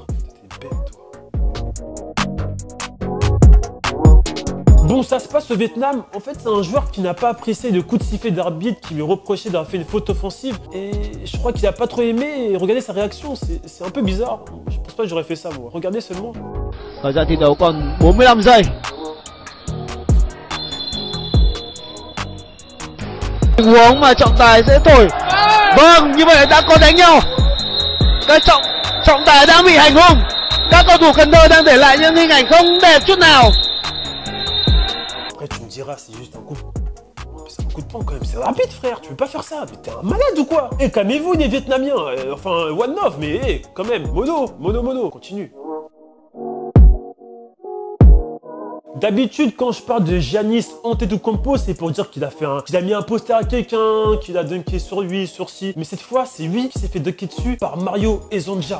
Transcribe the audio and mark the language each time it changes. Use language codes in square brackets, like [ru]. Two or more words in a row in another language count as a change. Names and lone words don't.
[fr] T'es bête, toi. Bon, ça se passe au Vietnam. En fait, c'est un joueur qui n'a pas apprécié le coup de sifflet d'arbitre qui lui reprochait d'avoir fait une faute offensive. Et je crois qu'il a pas trop aimé. Et regardez sa réaction, c'est un peu bizarre. Je pense pas que j'aurais fait ça, moi. Regardez seulement. [vi] Thời gian thi đấu còn 45 giây. Tình huống mà trọng tài sẽ thổi. Vâng, như vậy đã có đánh nhau. Cái trọng tài đang bị hành hung. Các cầu thủ Cần Thơ đang để lại những hình ảnh không đẹp chút nào. [fr] Après, tu me diras, c'est juste un coup. C'est un coup de poing quand même. C'est rapide, frère. Tu peux pas faire ça. Mais t'es un malade ou quoi? Eh, calmez-vous, les Vietnamiens. Enfin, [en] one love, [fr] mais quand même. Mono. Continue. D'habitude, quand je parle de Giannis Antetokounmpo, c'est pour dire qu'il a mis un poster à quelqu'un, qu'il a dunké sur lui, sur ci. Mais cette fois, c'est lui qui s'est fait dunker dessus par Mario Hezonja.